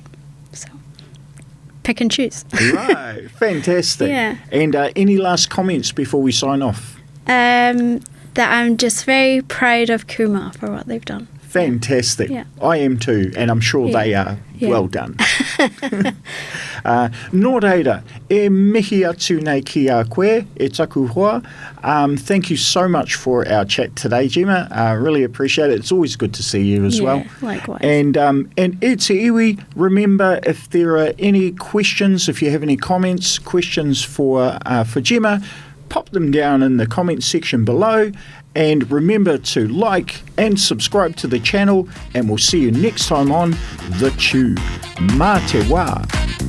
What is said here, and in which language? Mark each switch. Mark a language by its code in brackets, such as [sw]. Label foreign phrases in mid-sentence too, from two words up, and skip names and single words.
[en] So pick and choose. Right, fantastic. Yeah. And any last comments before we sign off? That I'm just very proud of KUMA for what they've done. Fantastic. Yeah. I am too, and I'm sure they are. Yeah. Well done. [mi] Nō reira, e mihi atu nei ki a koe, e taku hoa. [en] Thank you so much for our chat today, Gemma. Really appreciate it. It's always good to see you as well. Likewise. [mi] And e te iwi, [en] remember, if there are any questions, if you have any comments, questions for Gemma, pop them down in the comments section below. And remember to like and subscribe to the channel, and we'll see you next time on The Chew. [mi] Mā te wā.